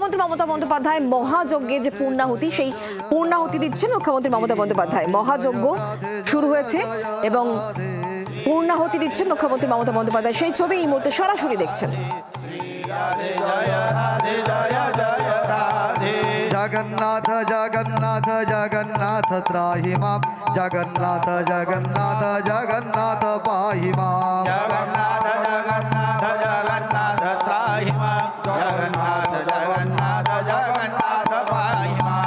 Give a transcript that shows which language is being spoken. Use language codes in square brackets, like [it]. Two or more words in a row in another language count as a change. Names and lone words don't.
[bn] মমতা বন্দ্যোপাধ্যায় মহাযজ্ঞে যে পূর্ণাহুতি, সেই পূর্ণাহুতি দিচ্ছেন মুখ্যমন্ত্রী মমতা বন্দ্যোপাধ্যায়। মহাযজ্ঞ শুরু হয়েছে এবং পূর্ণাহুতি দিচ্ছেন মুখ্যমন্ত্রী মমতা বন্দ্যোপাধ্যায়। সেই ছবি এই মুহূর্তে সরাসরি দেখছেন। [sa] जगन्नाथ जगन्नाथ जगन्नाथ त्राहि मां जगन्नाथ जगन्नाथ जगन्नाथ पाहि मां जगन्नाथ जगन्नाथ जगन्नाथ त्राहि मां जगन्नाथ जगन्नाथ जगन्नाथ पाहि मां